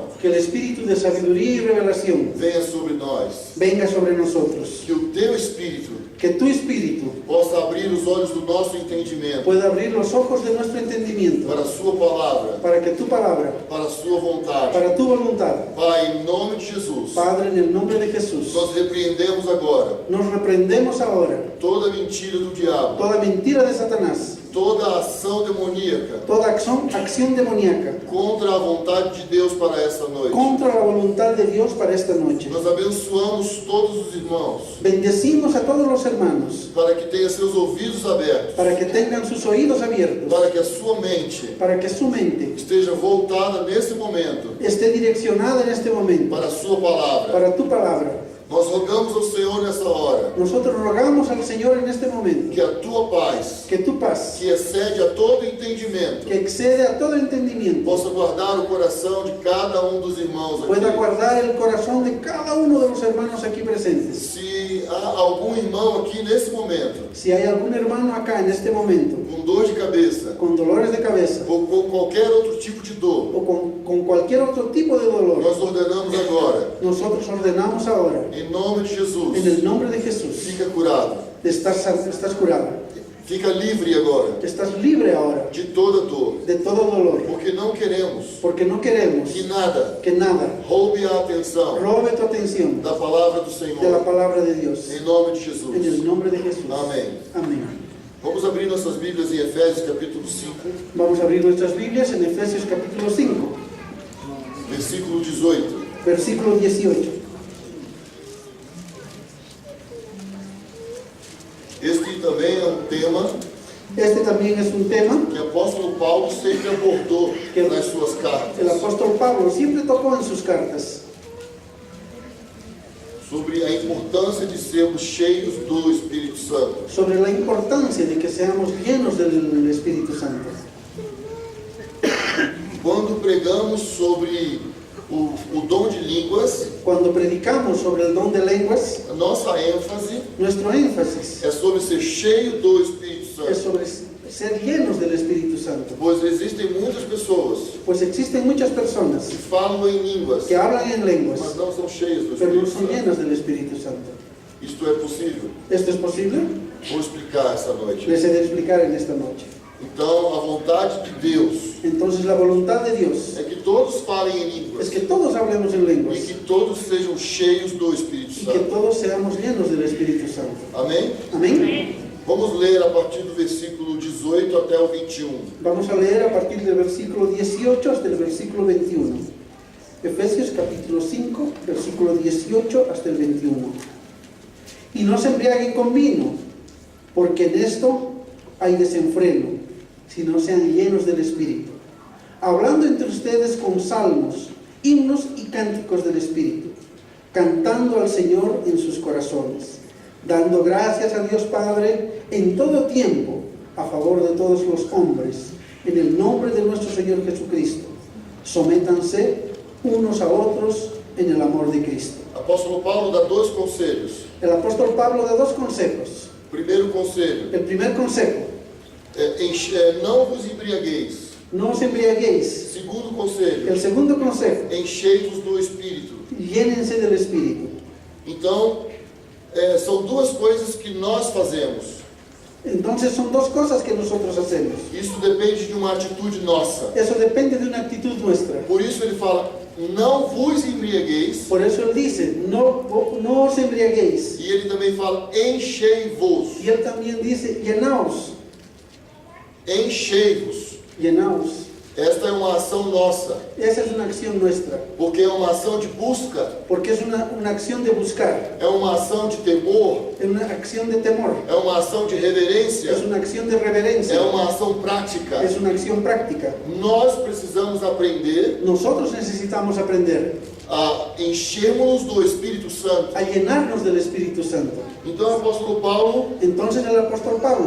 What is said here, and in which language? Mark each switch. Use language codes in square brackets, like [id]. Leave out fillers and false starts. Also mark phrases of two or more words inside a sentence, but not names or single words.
[es] que el espíritu de sabiduría y revelación [pt] venha sobre nós. [es] venga sobre nosotros. [pt] Que o teu espírito [es] Que tu espíritu [pt] possa abrir os olhos do nosso entendimento [es] pueda abrir los ojos de nuestro entendimiento [pt] para a sua palavra, [es] para que tu palabra, [pt] para a sua vontade. [es] para tu voluntad, [pt] Pai, em nome de Jesus, [es] Padre, en el nombre de Jesús, [pt] nós repreendemos agora [es] nos reprendemos ahora [pt] toda mentira do diabo, [es] toda mentira de Satanás, [pt] toda ação demoníaca [es] toda acción demoníaca [pt] contra a vontade de Deus para essa noite. [es] contra la voluntad de Dios para esta noche. [pt] Nós abençoamos todos os irmãos [es] Bendecimos a todos los hermanos [pt] para que tenha seus ouvidos abertos, [es] para que tengan sus oídos abiertos, [pt] para que a sua mente [es] para que su mente [pt] esteja voltada nesse momento [es] esté direccionada en este momento [pt] para a sua palavra. [es] para tu palabra. [pt] Nós rogamos ao Senhor nessa hora [es] Nosotros rogamos al Señor en este momento [pt] que a tua paz, [es] que tu paz, [pt] que excede a todo entendimento, [es] que excede a todo entendimiento, [pt] possa guardar o coração de cada um dos irmãos [es] pueda [pt] aqui. [es] guardar el corazón de cada uno de los hermanos aquí presentes. [pt] Se há algum irmão aqui nesse momento [es] Si hay algún hermano acá en este momento [pt] com dor de cabeça [es] con dolores de cabeza [pt] ou com qualquer outro tipo de dor, [es] o con cualquier otro tipo de dolor, [pt] nós ordenamos agora, [es] nosotros ordenamos ahora, [pt] em nome de Jesus, [es] en el nombre de Jesús, [pt] fica curado, [es] estás curada, [pt] fica livre agora [es] estás libre ahora [pt] de toda dor, [es] de todo dolor, [pt] porque não queremos [es] porque no queremos [pt] que nada [es] que nada [pt] roube a atenção [es] robe tu atención [pt] da palavra do [es] de la [pt] Senhor, [es] palabra de Dios, [pt] em nome de [es] en [pt] Jesus. [es] el nombre de Jesús. [pt] Amém. [es] Amén. [pt] Vamos abrir nossas Bíblias em Efésios capítulo 5, [es] Vamos a abrir nuestras Biblias en Efesios capítulo 5, [pt] versículo 18. [es] versículo 18. [pt] Este também é um tema [es] Este también es un tema [pt] que o apóstolo Paulo sempre abordou nas suas [es] que el [pt] cartas, [es] apóstol Pablo siempre tocó en sus cartas, [pt] sobre a importância de sermos cheios do Espírito Santo. [es] sobre la importancia de que seamos llenos del Espíritu Santo. [pt] Quando pregamos sobre o dom de línguas, [es] Cuando predicamos sobre el don de lenguas, [pt] a nossa ênfase [es] nuestro énfasis [pt] é sobre ser cheio do Espírito [es] es [pt] Santo, [es] sobre ser llenos del Espíritu Santo. [pt] pois existem muitas pessoas [es] Pues existen muchas personas [pt] que falam em línguas, [es] que hablan en lenguas, [pt] mas não são cheias do [es] pero no [pt] Espírito [es] son [pt] Santo. [es] llenas del Espíritu Santo. [pt] Isto é possível? [es] ¿Esto es posible? [pt] Vou explicar essa noite. [es] Les he de explicar en esta noche. [pt] Então, a vontade de Deus [es] Entonces la voluntad de Dios [pt] é que todos falem em [es] es [pt] línguas [es] que todos hablemos en [pt] e [es] lenguas [pt] que todos sejam cheios do Espírito [es] y que [pt] Santo. [es] todos seamos llenos del Espíritu Santo. [pt] Amém? [es] Amén. [pt] Vamos ler a partir do versículo 18 até o 21. [es] Vamos a leer a partir del versículo 18 hasta el versículo 21. Efesios capítulo 5, versículo 18 hasta el 21. Y no se embriaguen con vino, porque en esto hay desenfreno, sino sean llenos del Espíritu, hablando entre ustedes con salmos, himnos y cánticos del Espíritu, cantando al Señor en sus corazones, dando gracias a Dios Padre en todo tiempo, a favor de todos los hombres, en el nombre de nuestro Señor Jesucristo. Sométanse unos a otros en el amor de Cristo. [pt] Apóstolo Paulo dá dois conselhos. [es] El apóstol Pablo da dos consejos. [pt] Primeiro conselho, [es] El primer consejo, [pt] não vos embriagueis. [es] no os embriaguéis. [pt] Segundo conselho, [es] El segundo consejo, [pt] enchei-vos do Espírito. [es] llénense del Espíritu. [pt] Então, são duas coisas que nós fazemos. [es] Entonces son dos cosas que nosotros hacemos. [pt] Isso depende de uma atitude nossa. [es] Eso depende de una actitud nuestra. [pt] Por isso ele fala, não vos embriagueis. [es] Por eso él dice, no os embriaguéis. [pt] E ele também fala, enchei-vos. [es] Y él también dice, llenaos, [pt] Enchei-vos. [es] llenaos. [pt] Esta é uma ação nossa, [es] Esa es una acción nuestra, [pt] porque é uma ação de busca, [es] porque es una acción de buscar, [pt] é uma ação de temor, [es] es una acción de temor, [pt] é uma ação de reverência, [es] es una acción de reverencia, [pt] é uma ação prática. [es] es una acción práctica. [pt] Nós precisamos aprender [es] Nosotros necesitamos aprender [pt] a enchermos do Espírito Santo. [es] a llenarnos del Espíritu Santo. [pt] Então o apóstolo Paulo [es] Entonces el apóstol Pablo